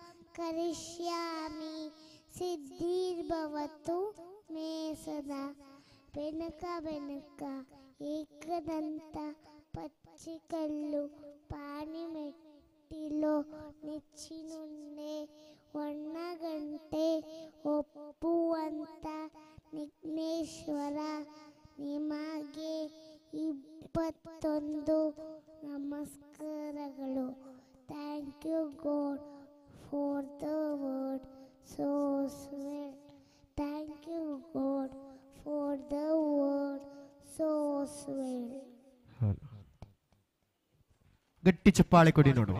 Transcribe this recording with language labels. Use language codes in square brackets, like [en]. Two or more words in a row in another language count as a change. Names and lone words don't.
[sa] करिष्यामि सिद्धिर्भवतु मे सदा [kn] ಬೆನಕ ಬೆನಕ ಏಕದಂತ ಪಚ್ಚಿಕಲ್ಲು ಪಾಣಿಮೆಟ್ಟಿಲು ನೆಚ್ಚಿನುಣ್ಣೆ ಒಣ್ಣಗಂಟೆ ಒಪ್ಪುವಂತ ವಿಘ್ನೇಶ್ವರ ನಿಮಗೆ 21 ನಮಸ್ಕಾರಗಳು. [en] thank you God for the word so swell. thank you God for the word so swell. [kn] ಗಟ್ಟಿ ಚಪ್ಪಾಳೆ ಕೊಡಿ ನೋಡುವ.